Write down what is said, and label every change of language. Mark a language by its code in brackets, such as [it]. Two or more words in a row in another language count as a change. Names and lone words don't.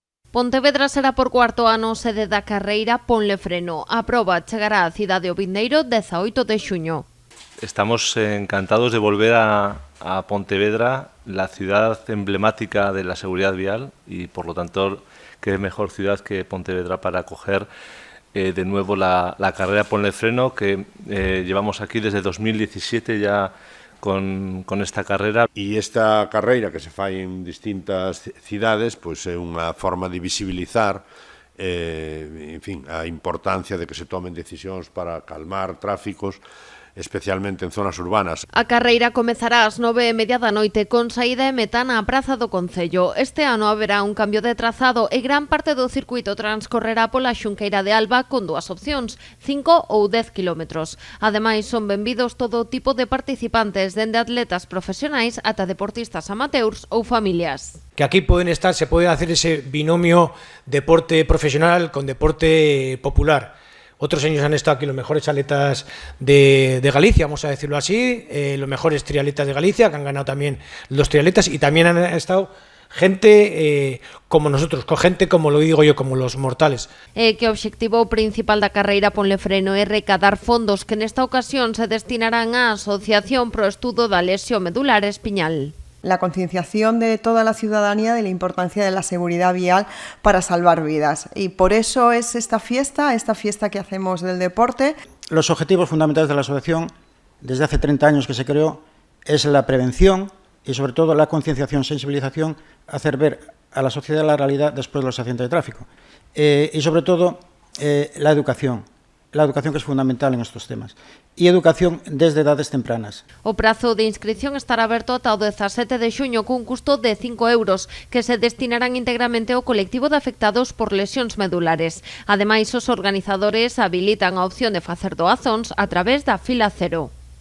[gl] Pontevedra será por cuarto ano sede da carreira Ponle Freno. A proba chegará á cidade o vindeiro 18 de xuño. [es] Estamos encantados de volver a Pontevedra, la ciudad emblemática de la seguridad vial y por lo tanto qué mejor ciudad que Pontevedra para acoger de nuevo la carrera Ponle Freno que llevamos aquí desde 2017 ya con esta carrera. [gl] E esta carreira que se fai en distintas cidades pois é unha forma de visibilizar en fin, a importancia de que se tomen decisións para calmar tráficos, especialmente en zonas urbanas. A carreira comezará ás 9:30 da noite con saída e meta na praza do Concello. Este ano haberá un cambio de trazado e gran parte do circuito transcorrerá pola Xunqueira de Alba con dúas opcións, 5 ou 10 kilómetros. Ademais, son benvidos todo tipo de participantes, dende atletas profesionais ata deportistas amateurs ou familias. [es] Que aquí se puede hacer ese binomio deporte profesional con deporte popular. Otros años han estado aquí los mejores atletas de Galicia, vamos a decirlo así, los mejores triatletas de Galicia, que han ganado también los triatletas, y también han estado gente como nosotros, gente como lo digo yo, como los mortales. [gl] Que o obxectivo principal da carreira Ponle Freno é [es] recaudar fondos [gl] que nesta ocasión se destinarán á Asociación pro Estudo da Lesión Medular Espiñal. [es] La concienciación de toda la ciudadanía de la importancia de la seguridad vial para salvar vidas. Y por eso es esta fiesta que hacemos del deporte. Los objetivos fundamentales de la asociación, desde hace 30 años que se creó, es la prevención y sobre todo la concienciación, sensibilización, hacer ver a la sociedad la realidad después de los accidentes de tráfico. Y sobre todo la educación que es fundamental en estos temas. E educación desde edades tempranas. [gl] O prazo de inscripción estará aberto ata o 17 de xuño cun custo de 5 euros que se destinarán íntegramente ao colectivo de afectados por lesións medulares. Ademais, os organizadores habilitan a opción de facer doazóns a través da fila cero.